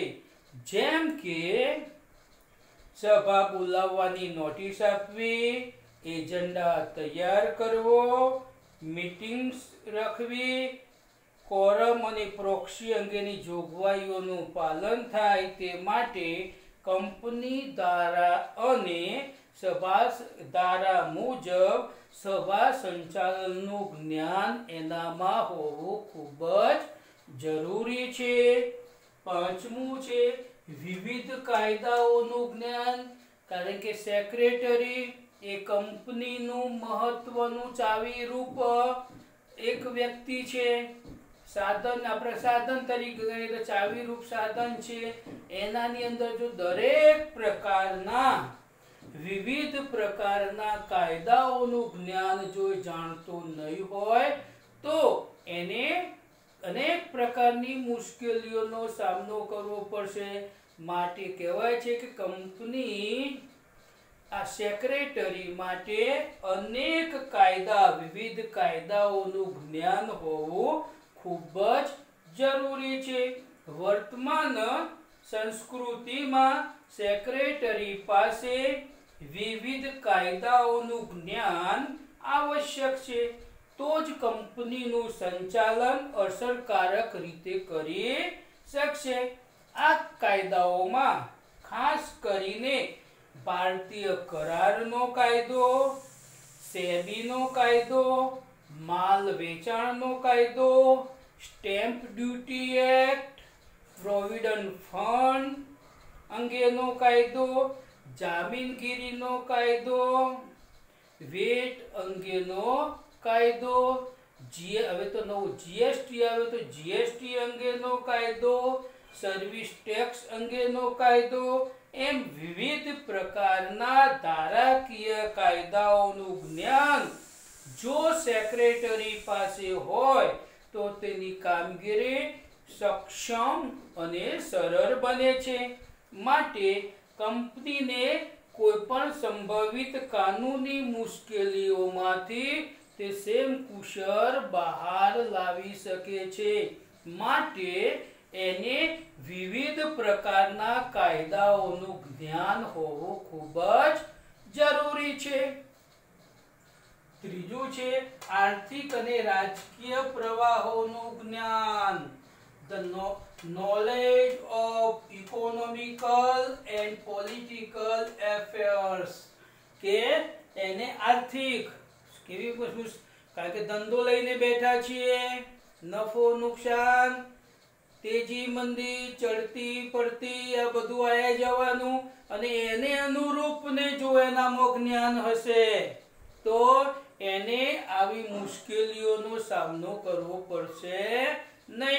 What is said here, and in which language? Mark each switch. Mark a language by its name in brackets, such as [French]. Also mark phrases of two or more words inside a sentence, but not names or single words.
[Gujarati] જેમ કે સભા બોલાવવાની નોટિસ આપવી, એજન્ડા તૈયાર કરવો, મીટિંગ્સ રાખવી, કોરમ અને પ્રોક્સી અંગેની જોગવાઈઓનું પાલન થાય તે માટે કંપની દ્વારા અને સભા ધારા મુજબ સભા સંચાલનનું જ્ઞાન એનામાં હોવું ખૂબ જ જરૂરી છે। પાંચમું છે વિવિધ કાયદાઓનું જ્ઞાન, કારણ કે સેક્રેટરી એ કંપનીનું મહત્વનું ચાવીરૂપ એક વ્યક્તિ છે। સાધન આપણે સાધન તરીકે ગણીએ તો ચાવીરૂપ સાધન છે। એનાની અંદર જો દરેક પ્રકારના વિવિધ પ્રકારના કાયદાઓનું જ્ઞાન જો જાણતો નહીં હોય તો એને અનેક પ્રકારની મુશ્કેલીઓનો સામનો કરવો પડશે। માટે કહેવાય છે કે કંપની આ સેક્રેટરી માટે અનેક કાયદા વિવિધ કાયદાઓનું જ્ઞાન હોવું ખૂબ જ જરૂરી છે। વર્તમાન સંસ્કૃતિમાં સેક્રેટરી પાસે વિવિધ કાયદાઓનું જ્ઞાન આવશ્યક છે, તો જ કંપનીનું સંચાલન અસરકારક રીતે કરી શકશે। આ કાયદાઓમાં ખાસ કરીને ભારતીય કરારનો કાયદો, સેબીનો કાયદો, માલ વેચાણનો કાયદો, [English] Stamp Duty Act, [Gujarati] પ્રોવિડન્ટ ફંડ અંગેનો કાયદો, જામીનગીરીનો કાયદો, વેટ અંગેનો કાયદો, હવે તો નવો જીએસટી આવે તો જીએસટી અંગેનો કાયદો, [English] service tax [Gujarati] અંગેનો કાયદો, એમ વિવિધ પ્રકારના ધારાકીય કાયદાઓનું જ્ઞાન જો સેક્રેટરી પાસે હોય તો તેની કામગીરી સક્ષમ અને સરળ બને છે। માટે કંપનીને કોઈપણ સંભવિત કાનૂની મુશ્કેલીઓમાંથી તે સેમ કુશળ બહાર લાવી શકે છે। માટે એને વિવિધ પ્રકારના કાયદાઓનું જ્ઞાન હોવું ખૂબ જ જરૂરી છે। त्रीजું છે આર્થિક અને રાજકીય પ્રવાહોનું જ્ઞાન, [English] the knowledge of economical and political affairs [Gujarati] કે એને આર્થિક કેવી વસ્તુ, કારણ કે ધંધો લઈને બેઠા છીએ, નફો નુકસાન, તેજી મંદી, ચડતી પડતી આ બધું આયા જવાનું અને એને અનુરૂપ ને જો એનામાં જ્ઞાન હશે તો એને આવી મુશ્કેલીઓનો સામનો કરવો પડશે નહીં।